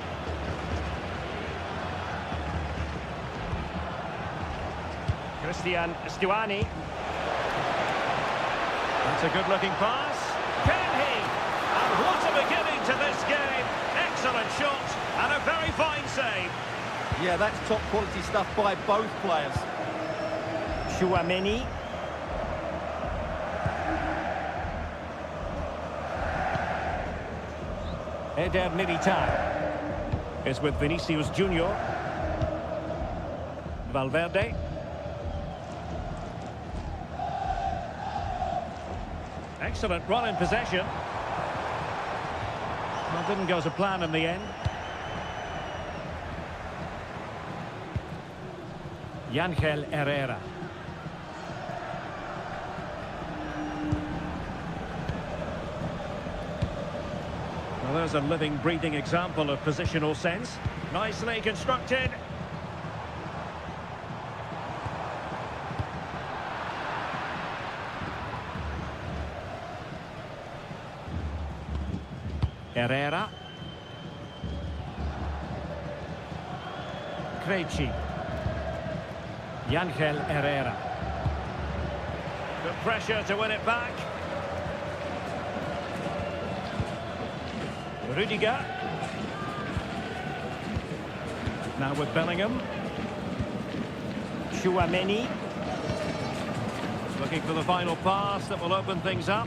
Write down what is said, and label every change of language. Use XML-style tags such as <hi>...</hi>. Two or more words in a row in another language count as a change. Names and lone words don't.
<en>Christian Stuani. That's a good-looking pass. Can he? And what a beginning to this game. Excellent shot and a very fine save. Yeah, that's top-quality stuff by both players. Tchouaméni. Eder Militao is with Vinicius Junior. Valverde. Excellent run in possession. Well, didn't go to plan in the end. Ángel Herrera. Well, there's a living, breathing example of positional sense. Nicely constructed. Herrera. Krejci. Ángel Herrera. Good pressure to win it back. Rudiger. Now with Bellingham. Tchouaméni. Looking for the final pass that will open things up.</en>